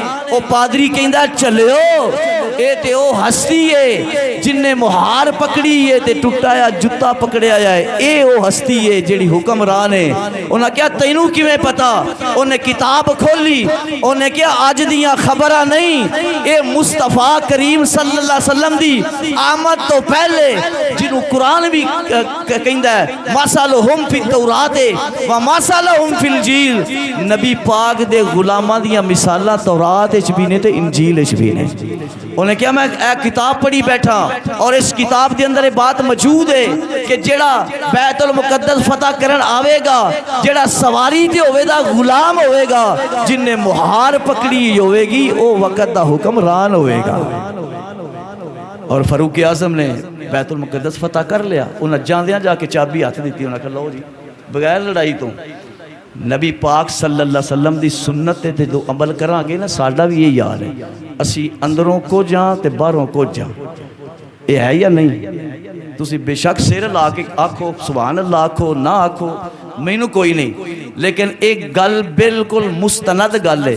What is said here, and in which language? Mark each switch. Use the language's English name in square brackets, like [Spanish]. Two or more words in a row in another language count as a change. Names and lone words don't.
[Punjabi] او پادری کہندا چلیو یہ تے او ہستی ہے جنہیں مہار پکڑی ہے تے ٹٹایا جتا پکڑیا ہے. یہ او ہستی ہے جہڑی حکمران ہے۔ انہیں کیا تینوں کویں پتا? انہیں کتاب کھولی۔ انہیں کیا اج دیاں خبراں نہیں، یہ مصطفیٰ کریم [Arabic] صلی اللہ علیہ وسلم [Punjabi] دی آمد تو پہلے جنہوں قرآن بھی کہندا ہے [Arabic] مثلهم في التوراة و مثلهم في الإنجيل. [Punjabi] نبی پاک دے غلاماں دیاں مثالاں تورات وچ بھی نے تے انجیل وچ بھی نے. انہیں کیا میں کتاب پڑھی بیٹھا اور اس کتاب کے اندر یہ بات موجود ہے کہ جہڑا بیت المقدس فتح کرن آوے گا، جہڑا سواری تے ہووے گا، غلام ہووے گا، جنہیں مہار پکڑی ہووے گی وہ وقت دا حکمران ہووے گا. [Urdu] اور فاروق اعظم نے بیت المقدس فتح کر لیا. [Punjabi] انہیں جاندیاں جا کے چابی ہاتھ دی۔ انہیں کہا لو جی بغیر لڑائی تو نبی پاک [Arabic] صلی اللہ علیہ وسلم [Punjabi] دی سنت تے جو عمل کراں گے نا ساڈا بھی یہ یار ہے. اسی اندروں کجھ ہاں تے باہروں کجھ ہاں. [Urdu] یہ ہے یا نہیں? [Punjabi] تسی بے شک سر لا کے آکھو [Arabic] سبحان اللہ [Punjabi] آکھو نا آکھو مینوں کوئی نہیں، لیکن ایک گل بالکل مستند گل ہے.